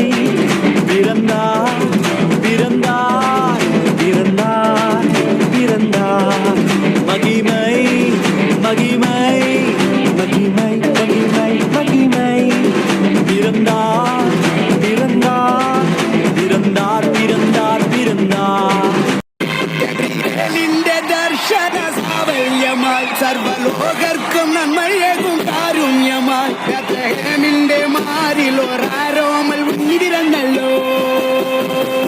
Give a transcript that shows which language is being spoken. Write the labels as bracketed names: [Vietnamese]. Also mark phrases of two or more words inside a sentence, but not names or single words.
[Tamil] பிறந்தார் பிறந்தார் பிறந்தார் பிறந்தார். மகிமை மகிமை மகிமை மகிமை மகிமை. பிறந்தார் பிறந்தார் பிறந்தார் பிறந்தார் பிறந்தார். [Malayalam] നിന്റെ ദർശന സാവല്യമായി സർവലോകർക്കും നന്മയേകും കാരുണ്യമായി ബേത്ലഹേമിന്റെ മാറിൽ ഒരാരോമൽ ഉണ്ടിരന്നല്ലോ.